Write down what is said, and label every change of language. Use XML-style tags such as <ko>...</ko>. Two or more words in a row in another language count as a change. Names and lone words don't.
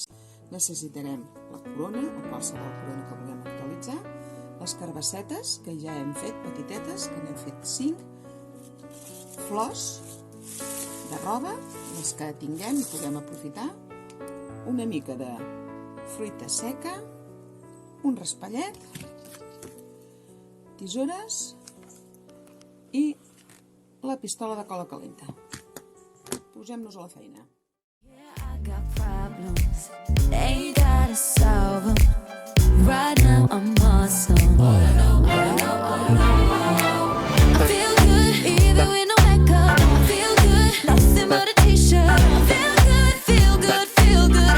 <ca>Necessitarem la corona, o qualsevol corona que vulguem actualitzar, les carbassetes, que ja hem fet petitetes, que n'hem fet 5, flors de roba, les que tinguem i puguem aprofitar, una mica de fruita seca, un raspallet, tisores i la pistola de cola calenta. Posem-nos a la feina.</ca> <en>I got problems, ain't gotta solve them. Right now I'm awesome. I feel good, even with no makeup. I feel good, nothing but a t-shirt. I feel good, feel good, feel good.</en>